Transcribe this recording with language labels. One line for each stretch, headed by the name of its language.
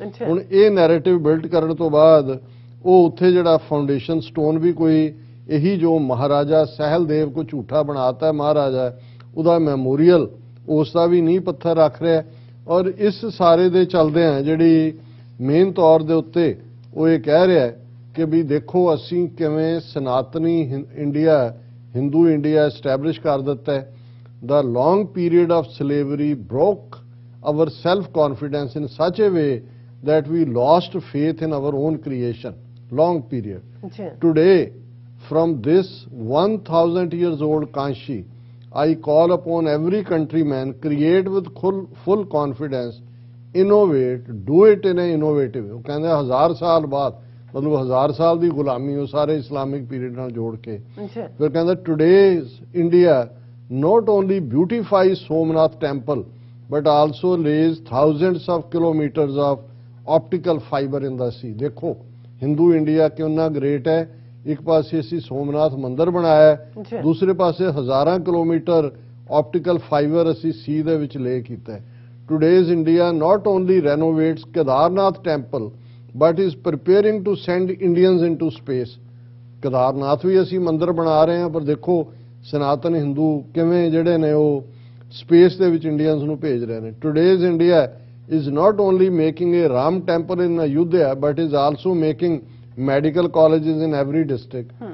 Punjabi: ਹੁਣ ਇਹ narrative build ਕਰਨ ਤੋਂ ਬਾਅਦ ਉਹ ਉੱਥੇ ਜਿਹੜਾ ਫਾਊਂਡੇਸ਼ਨ ਸਟੋਨ ਵੀ ਕੋਈ ਇਹੀ ਜੋ ਮਹਾਰਾਜਾ ਸਹਿਲਦੇਵ ਕੋ ਝੂਠਾ ਬਣਾਤਾ ਮਹਾਰਾਜਾ, ਉਹਦਾ ਮੈਮੋਰੀਅਲ ਉਸ ਦਾ ਵੀ ਨੀਂਹ ਪੱਥਰ ਰੱਖ ਰਿਹਾ। ਔਰ ਇਸ ਸਾਰੇ ਦੇ ਚੱਲਦਿਆਂ ਜਿਹੜੀ ਮੇਨ ਤੌਰ ਦੇ ਉੱਤੇ ਉਹ ਇਹ ਕਹਿ ਰਿਹਾ ਕਿ ਵੀ ਦੇਖੋ ਅਸੀਂ ਕਿਵੇਂ ਸਨਾਤਨੀ ਇੰਡੀਆ, ਹਿੰਦੂ ਇੰਡੀਆ ਐਸਟੈਬਲਿਸ਼ ਕਰ ਦਿੱਤਾ ਹੈ।
English: The long period of slavery broke our self-confidence in such a way that we lost faith in our own creation. Long period. Today, from this 1000 years old Kanshi, I call upon every countryman, create with full confidence, innovate, do it in an innovative way.
Punjabi: ਉਹ ਕਹਿੰਦੇ 1000 ਸਾਲ ਬਾਅਦ, ਮਤਲਬ 1000 ਸਾਲ ਦੀ ਗੁਲਾਮੀ ਉਹ ਸਾਰੇ Islamic period ਨਾਲ ਜੋੜ ਕੇ। ਫਿਰ ਕਹਿੰਦਾ
English: today's India not only beautifies Somnath temple but also lays thousands of kilometers of optical fiber in the sea.
Hindi: देखो हिंदू इंडिया कितना ग्रेट है, एक पासे
Punjabi: ਅਸੀਂ ਸੋਮਨਾਥ ਮੰਦਿਰ ਬਣਾਇਆ, ਦੂਸਰੇ ਪਾਸੇ ਹਜ਼ਾਰਾਂ ਕਿਲੋਮੀਟਰ optical fiber ਅਸੀਂ ਸੀ ਦੇ ਵਿੱਚ ਲੇ ਕੀਤਾ।
English: Today's India not only renovates Kedarnath temple but is preparing to send Indians into space.
Hindi: Kedarnath भी
Punjabi: ਅਸੀਂ ਮੰਦਿਰ ਬਣਾ ਰਹੇ ਹਾਂ, ਪਰ ਦੇਖੋ ਸਨਾਤਨ ਹਿੰਦੂ ਕਿਵੇਂ ਜਿਹੜੇ ਨੇ ਉਹ ਸਪੇਸ ਦੇ ਵਿੱਚ ਇੰਡੀਅਨਸ ਨੂੰ ਭੇਜ ਰਹੇ ਨੇ।
English: Today's India is not only making a Ram temple in Ayodhya but is also making medical colleges in every district.